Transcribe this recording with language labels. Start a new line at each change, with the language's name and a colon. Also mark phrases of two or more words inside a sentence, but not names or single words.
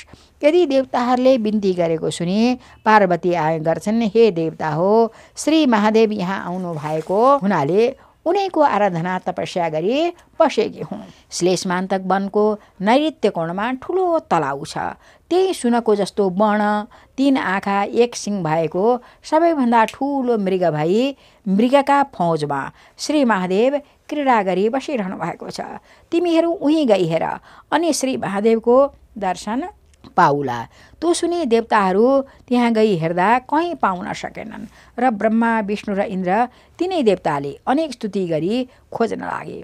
Nepali: यदि देवताहरूले बिन्ती गरेको सुनि पार्वती आए गर्छन्, हे देवता हो, श्री महादेव यहाँ आउनु भएको हुनाले उनैको आराधना तपस्या गरी बसेकी हुँ। श्लेषमान्तक वनको नैऋत्य कोणमा ठुलो तलाउ छ। त्यही सुनको जस्तो वर्ण, 3 आँखा 1 सिङ भएको सबैभन्दा ठुलो मृग भई मृगका फौजमा श्री महादेव क्रीडा गरी बसिरहनु भएको छ। तिमीहरू उहीँ गई हेर अनि श्री महादेवको दर्शन पाउला। त्यो सुनि देवताहरू त्यहाँ गई हेर्दा कहीँ पाउन सकेनन् र ब्रह्मा विष्णु र इन्द्र तिनै देवताले अनेक स्तुति गरी खोज्न लागे।